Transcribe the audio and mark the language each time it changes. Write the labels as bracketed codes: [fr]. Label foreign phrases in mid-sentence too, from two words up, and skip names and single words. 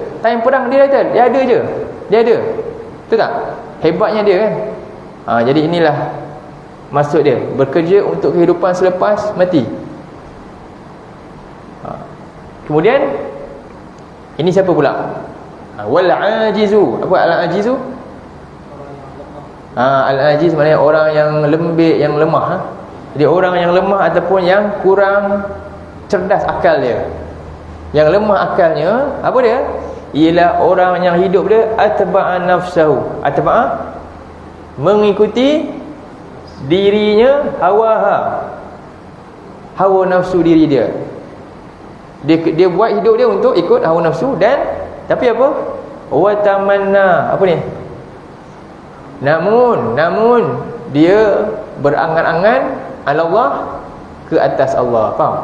[ms] Time perang dia ada je. Dia ada. Betul tak? Hebatnya dia kan. Jadi inilah maksud dia, bekerja untuk kehidupan selepas mati. Kemudian ini siapa pula? [ar] والعاجز. [ms] Apa al-ajizu? Al-ajiz maknanya orang yang lembik, yang lemah. Jadi orang yang lemah ataupun yang kurang cerdas akal dia. Yang lemah akalnya, apa dia? Ialah orang yang hidup dia [ar] أتبع نفسه. [ms] Atba'a, mengikuti dirinya, hawa nafsu diri dia. Dia buat hidup dia untuk ikut hawa nafsu. Dan tapi apa? [ar] وتمنى. [ms] Apa ni? Namun dia berangan-angan Allah, ke atas Allah.